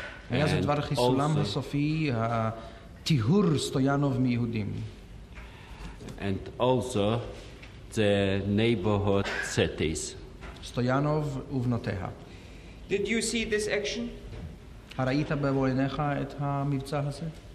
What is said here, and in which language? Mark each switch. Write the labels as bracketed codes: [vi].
[he] היה זה דבר חיסולם הסופי, הטיהור סטויאנוב מיהודים. [en] And also the neighborhood cities. [he] סטויאנוב ובנותיה. [en] Did you see this action? [he] הראית במו עיניך את המבצע הזה?